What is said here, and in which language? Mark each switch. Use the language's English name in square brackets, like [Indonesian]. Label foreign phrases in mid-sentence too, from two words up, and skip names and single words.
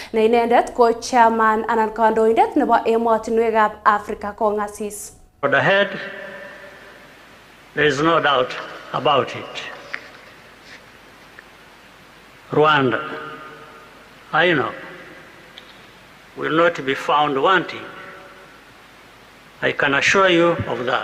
[Kalenjin] ne inendet ko chairman anan kandoindet nebo emotinwekab Africa kongasis. [English] For the head, there is no doubt about it. Rwanda, I know, will not be found wanting. I can assure you of that.